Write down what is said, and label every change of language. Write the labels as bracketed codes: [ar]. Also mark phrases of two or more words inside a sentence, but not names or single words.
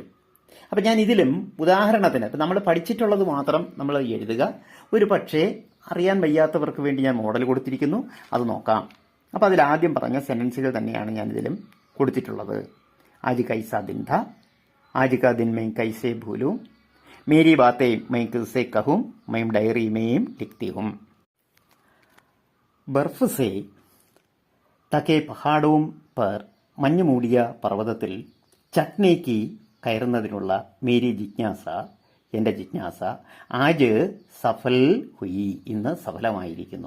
[ml] അപ്പം ഞാൻ ഇതിലും ഉദാഹരണത്തിന് ഇപ്പം നമ്മൾ പഠിച്ചിട്ടുള്ളത് മാത്രം നമ്മൾ എഴുതുക. ഒരു പക്ഷേ അറിയാൻ വയ്യാത്തവർക്ക് വേണ്ടി ഞാൻ മോഡൽ കൊടുത്തിരിക്കുന്നു, അത് നോക്കാം. അപ്പോൾ അതിലാദ്യം പറഞ്ഞ സെൻറ്റൻസുകൾ തന്നെയാണ് ഞാൻ ഇതിലും കൊടുത്തിട്ടുള്ളത്. [hi] आज कैसा दिन था, आज का दिन मैं कैसे भूलूं, मेरी बातें मैं किससे कहूं, मैं डायरी में लिखती हूं. बर्फ़ से ढके पहाड़ों पर, [ml] മഞ്ഞ് മൂടിയ പർവ്വതത്തിൽ [hi] ചട്നേക്ക് കയറുന്നതിനുള്ള मेरी जिज्ञासा, [ml] എൻ്റെ ജിജ്ഞാസ, [hi] आज सफल हुई, [ml] ഇന്ന് സഫലമായിരിക്കുന്നു.